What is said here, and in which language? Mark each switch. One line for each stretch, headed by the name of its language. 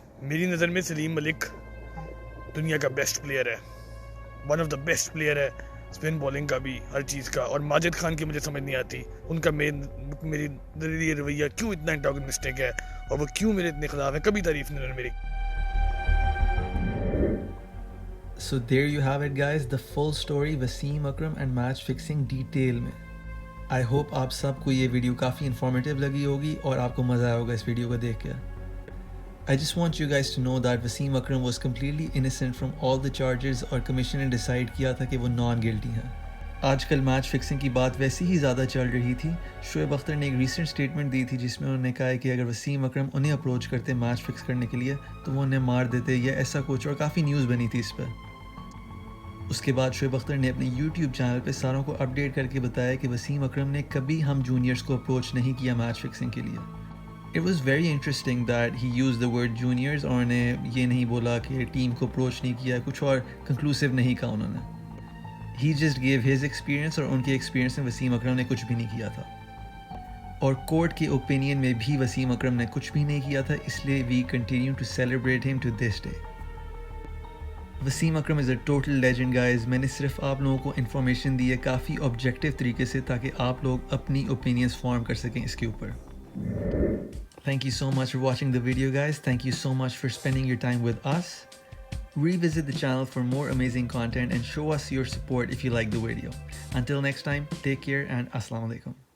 Hindi: मेरी नज़र में सलीम मलिक दुनिया का बेस्ट प्लेयर है, one of the best player है, स्पिन बॉलिंग का भी, हर चीज़ का। और माजिद खान की मुझे समझ नहीं आती, उनका मेरी रवैया क्यों इतना एंटागोनिस्टिक है, और वो क्यों मेरे इतने खिलाफ है, कभी तारीफ नहीं उन्होंने मेरी।
English: So there you have it guys, the full story Wasim Akram and match fixing detail में। I hope
Hindi: आप सबको ये वीडियो काफ़ी इन्फॉर्मेटिव लगी होगी और आपको मज़ा आया होगा इस वीडियो को देख कर।
English: I just want you guys to know that Wasim Akram was completely innocent from all the charges
Hindi: और कमीशन ने डिसाइड किया था कि वो नॉन गिल्टी हैं। आजकल मैच फिक्सिंग की बात वैसी ही ज़्यादा चल रही थी। शोएब अख्तर ने एक रीसेंट स्टेटमेंट दी थी जिसमें उन्होंने कहा है कि अगर वसीम अकरम उन्हें अप्रोच करते मैच फिक्स करने के लिए तो वो उन्हें मार देते या ऐसा कुछ, और काफ़ी न्यूज़ बनी थी इस पर। उसके बाद शोएब अख्तर ने अपने YouTube चैनल पे सारों को अपडेट करके बताया कि वसीम अकरम ने कभी हम जूनियर्स को अप्रोच नहीं किया मैच फिक्सिंग के लिए।
English: It was very interesting that he used the word juniors
Hindi: और उन्हें ये नहीं बोला कि टीम को अप्रोच नहीं किया, कुछ और कंक्लूसिव नहीं कहा उन्होंने।
English: He just gave his experience
Hindi: और उनके एक्सपीरियंस में वसीम अकरम ने कुछ भी नहीं किया था। और कोर्ट के ओपिनियन में भी वसीम अकरम ने कुछ भी नहीं किया था, इसलिए
English: we continue to celebrate him to this day।
Hindi: Wasim Akram
English: Is a total legend guys.
Hindi: मैंने सिर्फ आप लोगों को इन्फॉर्मेशन दी है काफ़ी ऑब्जेक्टिव तरीके से, ताकि आप लोग अपनी ओपिनियंस फॉर्म कर सकें इसके ऊपर।
English: Thank you so much for watching the video guys. Thank you so much for spending your time with us. Revisit the channel for more amazing content and show us your support if you like the video. Until next time, take care and Assalamu alaikum.